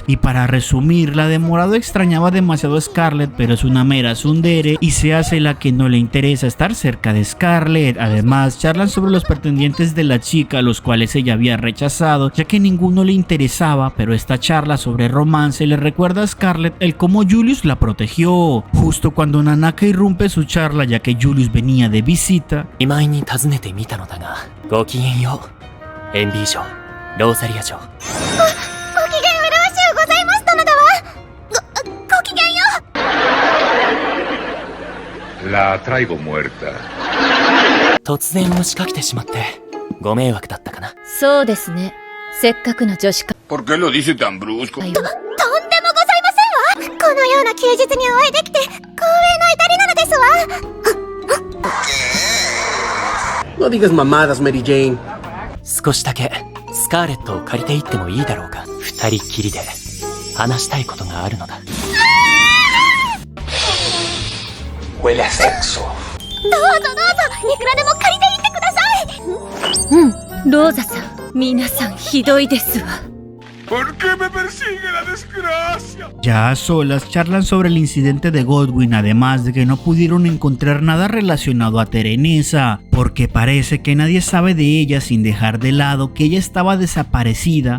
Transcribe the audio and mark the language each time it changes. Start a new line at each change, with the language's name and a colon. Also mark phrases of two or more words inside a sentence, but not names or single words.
Spanish: Y para resumir, la de morado extrañaba demasiado a Scarlett, pero es una mera tsundere y se hace la que no le interesa estar cerca de Scarlett. Además, charlan sobre los pretendientes de la chica, los cuales ella había rechazado, ya que ninguno le interesaba, pero esta charla sobre romance le recuerda a Scarlett el cómo Julius la protegió. Justo cuando Nanaka irrumpe su charla, ya que Julius venía de visita,
Japanese: 今に訪ねてみたのだが、ごきげんよう。エンビー城、ローザリア城。ごきげんよろしゅうございます殿だわ。ごきげんよう。
Spanish: La traigo muerta.
Japanese: 突然押しかけてしまってご迷惑だったかな。そうですね。せっかくの女子会。
Spanish: ¿Por qué lo dice tan brusco?
Japanese: とんでもございませんわ。このような休日にお会いできて光栄の至りなのですわ。
Spanish: No digas mamadas, Mary Jane.
Japanese: 少しだけスカーレットを借りていってもいいだろうか。二人きりで話したいことがあるのだ。
Spanish: Huele a sexo.
Japanese: どうぞどうぞ、いくらでも借りていってください。ローザさん、皆さんひどいですわ。
Spanish: ¿Por qué me persigue la desgracia? ya a solas charlan sobre el incidente de Godwin, además de que no pudieron encontrar nada relacionado a Terenesa, porque parece que nadie sabe de ella sin dejar de lado que ella estaba desaparecida.